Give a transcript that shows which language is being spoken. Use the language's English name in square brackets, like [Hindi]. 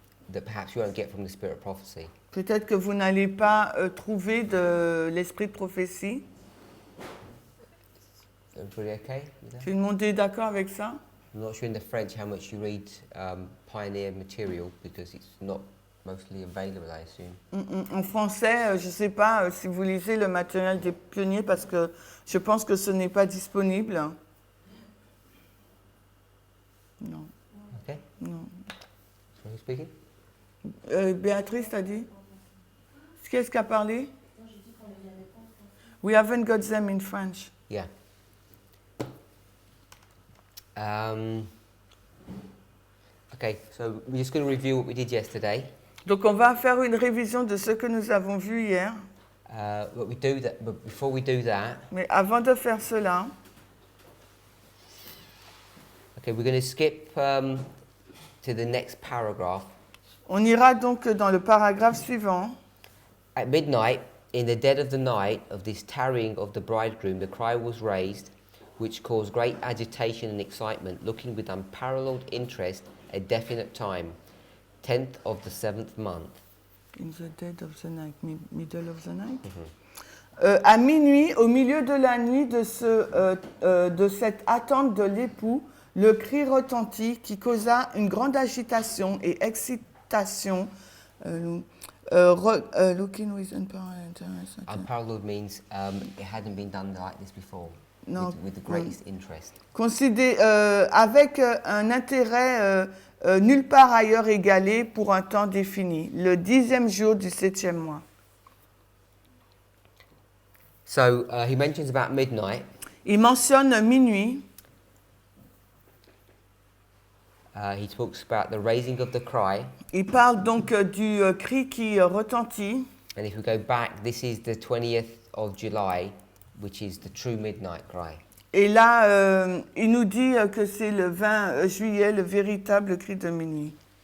[English] that perhaps you won't get from the spirit of prophecy. [French] Peut-être que vous n'allez pas trouver de l'esprit de prophétie. [English] Everybody okay with that? [French] Tout le monde est d'accord avec ça? [English] I'm not sure in the French how much you read pioneer material because it's not mostly available, I assume. [French] En français, je ne sais pas si vous lisez le matériel des pionniers parce que je pense que ce n'est pas disponible. Non. [English] Okay. [French] Non. [English] So who's speaking? [French] Béatrice, t'as dit? Qu'est-ce qu'a parlé? [English] We haven't got them in French. Yeah. Okay, so we're just going to review what we did yesterday. [French] Donc on va faire une révision de ce que nous avons vu hier. [English] But before we do that, [French] Mais avant de faire cela, [English] okay, we're going to skip to the next paragraph. [French] on ira donc dans le paragraphe suivant. [English] At midnight, in the dead of the night of this tarrying of the bridegroom, the cry was raised, which caused great agitation and excitement, looking with unparalleled interest a definite time. 10th of the 7th month. In the dead of the night, middle of the night. [French] À minuit, au milieu de la nuit de cette attente de l'époux, le cri retentit qui causa une grande agitation et excitation. [English] Looking with Unparalleled means it hadn't been done like this before. No, With the greatest interest. [French] avec un intérêt nulle part ailleurs égalé pour un temps défini, le 10e jour du 7e mois. [English] So he mentions about midnight. [French] Il mentionne minuit. [English] He talks about the raising of the cry. [French] Il parle donc du cri qui retentit. [English] And if we go back, this is the 20th of July, which is the true midnight cry. [French] Et là, il nous dit que c'est le 20 juillet, le véritable cri de minuit.